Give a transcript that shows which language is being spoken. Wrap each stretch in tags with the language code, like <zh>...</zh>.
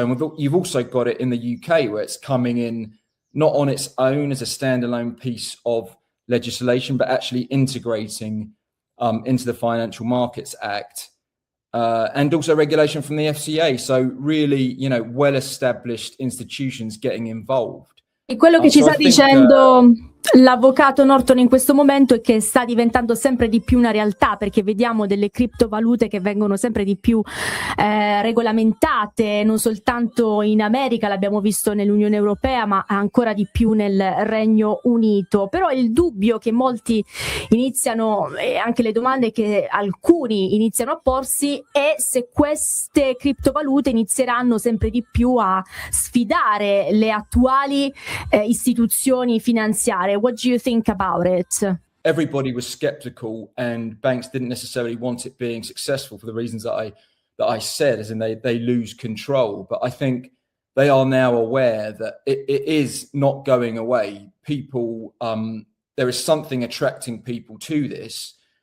<en>And you've also got it in the UK, where it's coming in not on its own as a standalone piece of legislation, but actually integrating into the Financial Markets Act, and also regulation from the FCA. So really, well-established institutions getting involved.</en> <it>E quello che ci sta dicendo l'avvocato Norton in questo momento è che sta diventando sempre di più una realtà, perché vediamo delle criptovalute che vengono sempre di più regolamentate, non soltanto in America, l'abbiamo visto nell'Unione Europea, ma ancora di più nel Regno Unito. Però il dubbio che molti iniziano, e anche le domande che alcuni iniziano a porsi, è se queste criptovalute inizieranno sempre di più a sfidare le attuali istituzioni finanziarie.</it> <en>What do you think about it? Everybody was skeptical, and banks didn't necessarily want it being successful for the reasons that I said, as in they lose control. But I think they are now aware that it is not going away. People, there is something attracting people to this.</en>